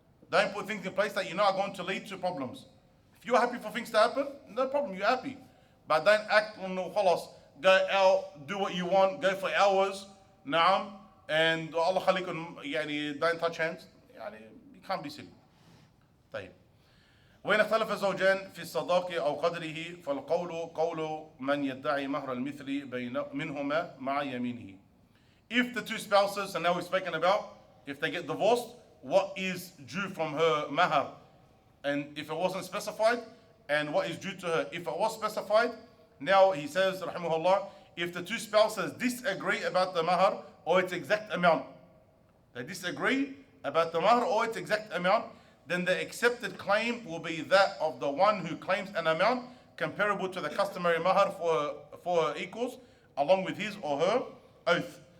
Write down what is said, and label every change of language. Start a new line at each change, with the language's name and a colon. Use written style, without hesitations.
English: Don't put things in place that you know are going to lead to problems. If you're happy for things to happen, no problem, you're happy. But don't act on no khalas. Go out, do what you want, go for hours, naam, and Allah khalikum, don't touch hands. You can't be silly. طيب.
Arabic: وإن اختلف الزوجان في الصداق أو قدره فالقول قول من يدعي مهر المثل منهما مع يمينه.
English: If the two spouses, and now we've spoken about, if they get divorced, what is due from her mahar? And if it wasn't specified, and what is due to her? If it was specified, now he says, rahimahullah, if the two spouses disagree about the mahar or its exact amount, they disagree about the mahar or its exact amount, then the accepted claim will be that of the one who claims an amount comparable to the customary mahar for her equals, along with his or her oath.